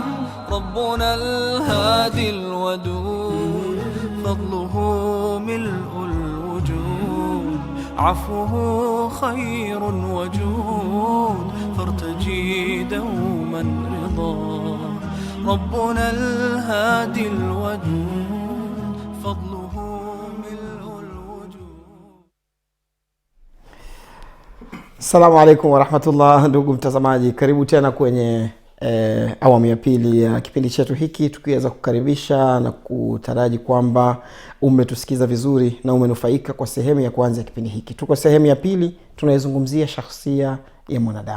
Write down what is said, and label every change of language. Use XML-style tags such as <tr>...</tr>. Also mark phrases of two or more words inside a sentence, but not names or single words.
<ar>ربنا الهادي الودود، فضله ملء الوجود، عفوه خير وجود، فارتجي دوما رضا. ربنا الهادي الودود، فضله ملء الوجود. السلام عليكم ورحمة الله.</ar> <sw>Ndugu mtazamaji, karibu tena kwenye awamu ya pili ya kipindi chetu hiki, tukiweza kukaribisha na kutaraji kwamba umetusikiza vizuri na umenufaika kwa sehemu ya kwanza ya kipindi hiki. Tuko sehemu ya pili, tunaizungumzia shakhsia ya mwanadamu.</sw>